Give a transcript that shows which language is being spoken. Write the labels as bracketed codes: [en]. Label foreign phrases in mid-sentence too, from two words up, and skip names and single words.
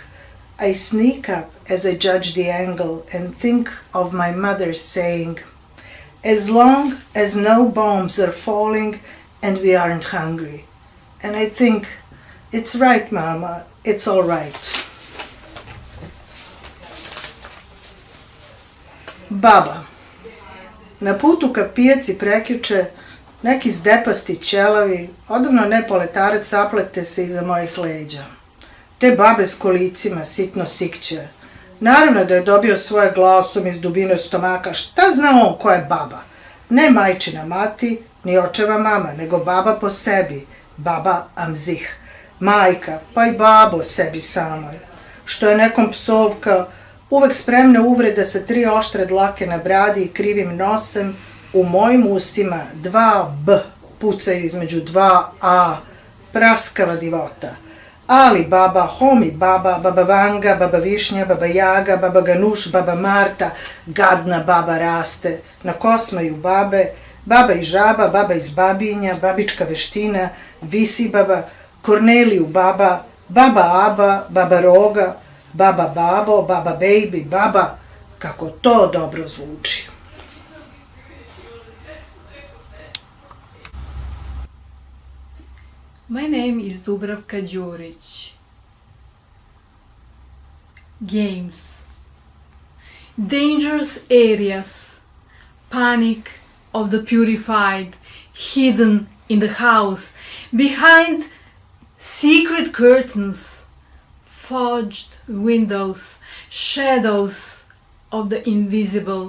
[en] I sneak up as I judge the angle and think of my mother saying, "As long as no bombs are falling and we aren't hungry." And I think, it's right, Mama, it's all right. [sr] Baba. Na putu ka pijaci prekjuče, neki zdepasti ćelavi, odavno ne poletarac saplete se iza mojih leđa. Te babe s kolicima sitno sikće. Naravno da je dobio svoje glasom iz dubine stomaka. Šta zna on ko je baba? Ne majčina mati, ni očeva mama, nego baba po sebi. [de] Baba am sich. [sr] Majka, pa i babo sebi samoj. što je nekom psovka, uvek spremne uvrede sa 3 oštre dlake na bradi i krivim nosem, u mojim ustima 2 B pucaju između 2 A, praskava divota. Ali baba, homi baba, baba Vanga, baba Višnja, baba Jaga, baba Ganuš, baba Marta, gadna baba raste, na kosmaju babe, baba i žaba, baba iz babinja, babička veština, visi baba, Korneliju baba, baba Aba, baba Roga, baba Babo, baba Baby, baba, kako to dobro zvuči. [en] My name is Dubravka Đurić. Games. Dangerous areas. Panic of the purified, hidden in the house, behind secret curtains, forged windows, shadows of the invisible.